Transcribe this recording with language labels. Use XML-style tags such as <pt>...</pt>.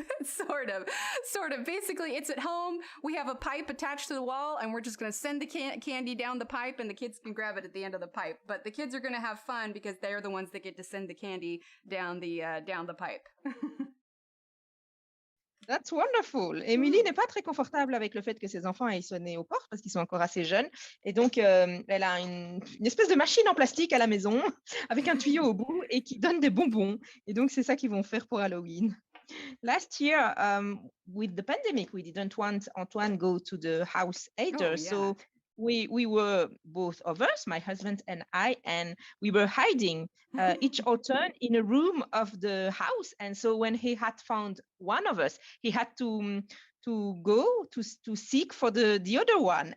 <en>Sort of. Basically, it's at home. We have a pipe attached to the wall, and we're just going to send the candy down the pipe, and the kids can grab it at the end of the pipe. But the kids are going to have fun because they're the ones that get to send the candy down the pipe. That's wonderful.</en> <fr>Émilie n'est pas très confortable avec le fait que ses enfants aillent sonner aux portes parce qu'ils sont encore assez jeunes. Et donc, elle a une espèce de machine en plastique à la maison avec un tuyau au bout et qui donne des bonbons. Et donc, c'est ça qu'ils vont faire pour Halloween.</fr> <en>Last year, with the pandemic, we didn't want Antoine go to the house either. Oh, yeah. So we were, both of us, my husband and I, and we were hiding each our turn in a room of the house. And so when he had found one of us, he had to go to seek for the other one.</en>